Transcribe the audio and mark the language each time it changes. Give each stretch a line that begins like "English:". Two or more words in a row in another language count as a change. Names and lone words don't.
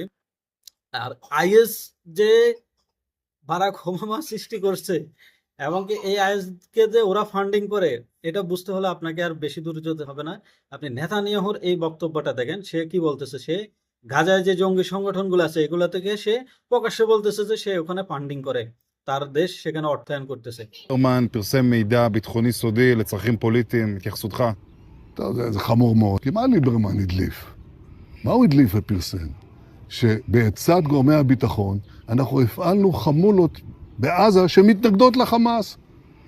Bangla: আর আইএস যে বারাক ওবামা সৃষ্টি করছে এবং কি এই আইএসকে যে ওরা ফান্ডিং করে, এটা বুঝতে হলে আপনাকে আর বেশি দূর যেতে হবে না। আপনি নেতানিয়াহুর এই বক্তব্যটা দেখেন, সে কি বলতেছে। সে গাজায় যে জঙ্গি সংগঠনগুলো আছে এগুলা থেকে সে প্রকাশ্যে বলতেছে যে সে ওখানে ফান্ডিং করে, তার দেশ সেখানে অর্থায়ন করতেছে।
Hebrew: ליברמן פרסם מידע ביטחוני סודי לצרכים פוליטיים, התייחסותך? טוב, זה חמור מאוד. כי מה ליברמן הדליף? מה הוא הדליף ופרסם? שבצד גורמי הביטחון אנחנו הפעלנו חמולות בעזה שמתנגדות לחמאס.